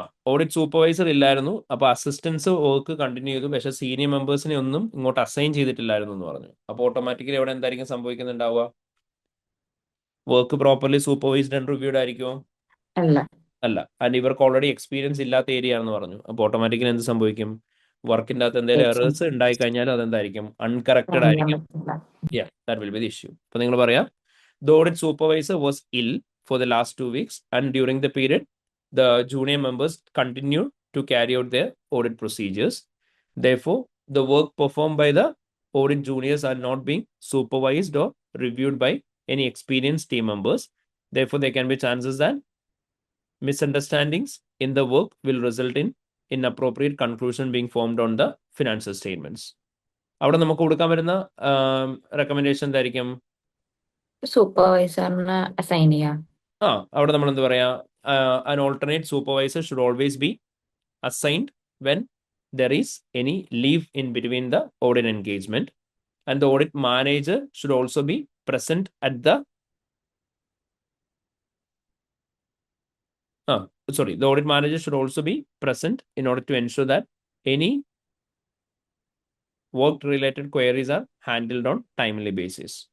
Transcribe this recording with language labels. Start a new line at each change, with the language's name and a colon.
Malayalam: Audit supervisor ഇല്ലായിരുന്നു, അപ്പൊ assistance work continue ചെയ്തു, പക്ഷെ സീനിയർ മെമ്പേഴ്സിനെ ഒന്നും ഇങ്ങോട്ട് അസൈൻ ചെയ്തിട്ടില്ലായിരുന്നു എന്ന് പറഞ്ഞു. അപ്പൊ ഓട്ടോമാറ്റിക്കലി അവിടെ എന്തായിരിക്കും സംഭവിക്കുന്നുണ്ടാവുക? Work properly supervised and reviewed ആയിരിക്കുമോ? അല്ല. അല്ല. ആൻഡ് ഇവർക്ക് ഓൾറെഡി എക്സ്പീരിയൻസ് ഇല്ലാത്ത ഏരിയ ആണെന്ന് പറഞ്ഞു. അപ്പൊ ഓട്ടോമാറ്റിക്കലി എന്ത് സംഭവിക്കും? വർക്കിന്റെ അകത്ത് എന്തെങ്കിലും എറേഴ്സ് ഉണ്ടായി കഴിഞ്ഞാൽ അതെന്തായിരിക്കും? അൺകറക്റ്റഡ് ആയിരിക്കും.
English: Yeah, that will be the issue.
Malayalam: അപ്പൊ നിങ്ങൾ പറയാ
English: the audit supervisor was ill for the last 2 weeks, and during the period the junior members continued to carry out their audit procedures. Therefore, the work performed by the audit juniors are not being supervised or reviewed by any experienced team members. Therefore, there can be chances that misunderstandings in the work will result in inappropriate conclusion being formed on the financial statements.
Malayalam: അവിടെ നമുക്ക് കൊടുക്കാൻ വരുന്ന recommendation എന്തായിരിക്കും? സൂപ്പർവൈസറിന് assign ചെയ്യാം. അവിടെ നമ്മൾ എന്ത് പറയാ?
English: an alternate supervisor should always be assigned when there is any leave in between the audit engagement, and the audit manager should also be present at the the audit manager should also be present in order to ensure that any work related queries are handled on timely basis.